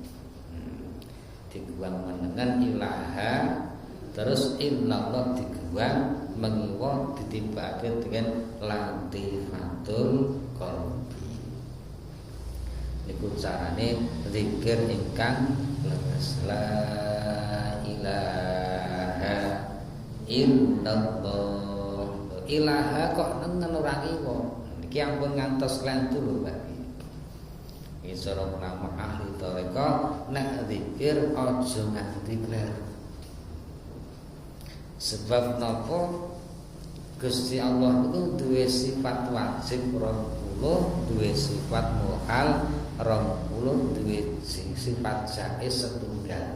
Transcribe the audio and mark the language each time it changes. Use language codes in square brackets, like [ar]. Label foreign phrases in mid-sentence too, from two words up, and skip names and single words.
[jv] Diguang menengen ilaha terus illallah diguang mengiwa ditibake dengan [ar] لطيفة القلب. [jv] Niku carane zikir ingkang leres. [ar] لا إله إلا الله. [jv] Ilaha kok nengen ora ngiwa. Iki ampun ngantos klentu lho Pak. Iki cara ulama ahli tarekah nek zikir aja nganti kleru. Sebab napa Gusti Allah itu duwe sifat wajib 20, duwe sifat muhal 20, duwe sifat jaiz setunggal.